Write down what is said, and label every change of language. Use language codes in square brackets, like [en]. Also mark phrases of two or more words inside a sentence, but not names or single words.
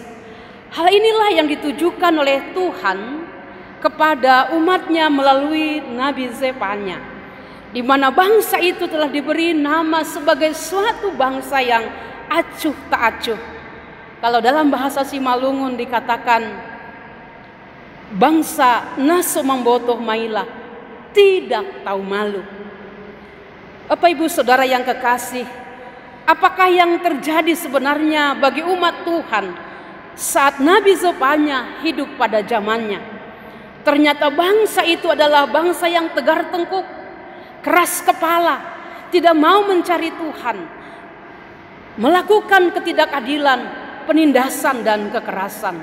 [id] Hal inilah yang ditujukan oleh Tuhan kepada umatnya melalui Nabi Zefanya, di mana bangsa itu telah diberi nama sebagai suatu bangsa yang acuh tak acuh. Kalau dalam bahasa Simalungun dikatakan bangsa [bts] naso mambotoh maila, [id] tidak tahu malu. Bapak Ibu Saudara yang kekasih, apakah yang terjadi sebenarnya bagi umat Tuhan saat Nabi Zefanya hidup pada zamannya? Ternyata bangsa itu adalah bangsa yang tegar tengkuk, keras kepala, tidak mau mencari Tuhan, melakukan ketidakadilan, penindasan dan kekerasan.